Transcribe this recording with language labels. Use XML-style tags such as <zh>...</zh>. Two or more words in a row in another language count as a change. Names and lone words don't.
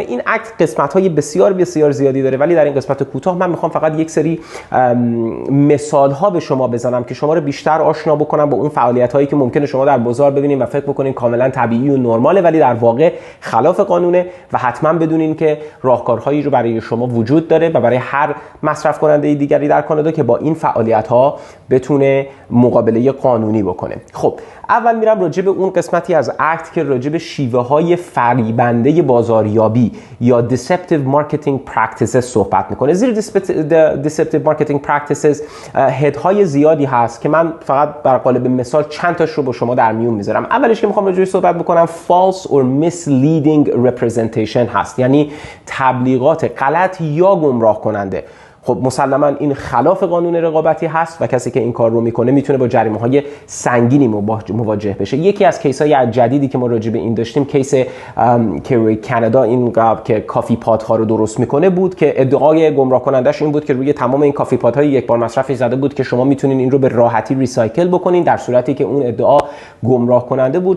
<fa>این اکت قسمت‌های بسیار بسیار زیادی داره ولی در این قسمت کوتاه من میخوام فقط یک سری مثال‌ها به شما بزنم که شما رو بیشتر آشنا بکنم با اون فعالیت‌هایی که ممکنه شما در بازار ببینید و فکر بکنید کاملا طبیعی و نرماله ولی در واقع خلاف قانونه و حتما بدونین که راهکارهایی رو برای شما وجود داره و برای هر مصرف کننده دیگری در کانادا که با این فعالیت‌ها بتونه مقابله قانونی بکنه. خب اول میرم راجع به اون قسمتی از اکت که راجع به شیوه‌های فریبنده بازاریابی یا</fa> <en>deceptive marketing practices</en> <fa>صحبت میکنه. زیر</fa> <en>deceptive marketing practices</en> <fa>هدهای زیادی هست که من فقط بر قالب مثال چند تاش رو با شما در میون میذارم. اولش که میخوام راجع بهش صحبت بکنم</fa> <en>false or misleading representation</en> <fa>هست، یعنی تبلیغات غلط یا گمراه کننده. خب مسلما این خلاف قانون رقابتی هست و کسی که این کار رو میکنه میتونه با جریمه‌های سنگینی مواجه بشه. یکی از کیس‌های جدیدی که ما راجع به این داشتیم کیس که کانادا این که</fa> <en>coffee pod</en> <fa>ها رو درست میکنه بود که ادعای گمراه کنندش این بود که روی تمام این</fa> <en>coffee pod</en> <fa>های یک بار مصرفی زده بود که شما میتونین این رو به راحتی ریسایکل بکنین، در صورتی که اون ادعا گمراه کننده بود.</fa>